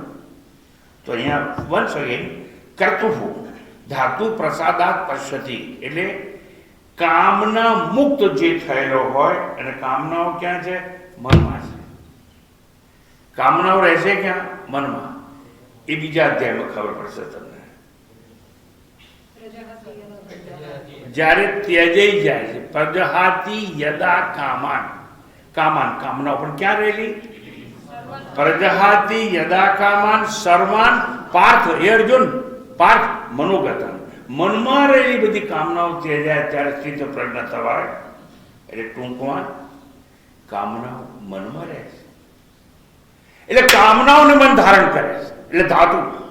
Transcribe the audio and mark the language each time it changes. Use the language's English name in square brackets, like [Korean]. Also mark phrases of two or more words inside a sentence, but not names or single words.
[Gujarati] તો અહીંયા [English] once again [Gujarati] કર્તુઃ ધાતુ [Sanskrit] પ્રસાદાત પશ્યતિ, [Gujarati] એટલે કામના મુક્ત જે થયેલો હોય, અને કામનાઓ ક્યાં છે? મનમાં છે. કામનાઓ રહેશે ક્યાં? મનમાં. એ બીજા અધ્યાયમાં ખબર પડશે તમને. જ્યારે ત્યજાઈ જાય છે, [Sanskrit] પ્રજહાતિ યદા કામાન, કામાન [Gujarati] કામનાઓ પણ ક્યાં રહેલી? [Sanskrit] પ્રજહાતિ યદા કામાન સર્વાન પાર્થ. [Gujarati] એ અર્જુન [Sanskrit] પાર્થ મનોગતન, [Gujarati] મનમાં રહેલી બધી કામનાઓ ત્યજાય ત્યારે સ્થિત પ્રજ્ઞ થવાય. એટલે ટૂંકમાં કામનાઓ મનમાં રહે છે, એટલે કામનાઓને મન ધારણ કરે છે, એટલે ધાતુ.